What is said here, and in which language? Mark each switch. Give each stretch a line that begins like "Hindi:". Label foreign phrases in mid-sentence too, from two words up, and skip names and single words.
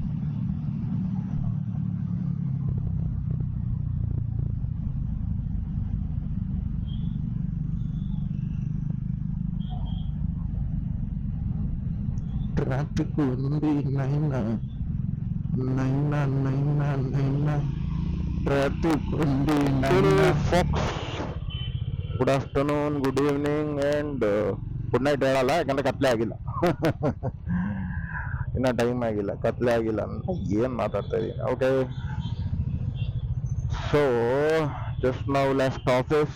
Telugu: ట్రాఫిక్ ఉంది నైనా, నైనా, నైనా, నైనా, ట్రాఫిక్ ఉంది నైనా.
Kannada: ಫಾಕ್ಸ್
English: good afternoon, good evening and good night
Kannada: ಹೇಳಲ್ಲ, ಯಾಕಂದ್ರೆ ಕತ್ಲೆ ಆಗಿಲ್ಲ. ಇನ್ನ ಟೈಮ್ ಆಗಿಲ್ಲ, ಕತ್ಲೆ ಆಗಿಲ್ಲ ಅಂತ ಏನು ಮಾತಾಡ್ತಾ ಇದ್ದೀನಿ.
English: okay, so just now left office.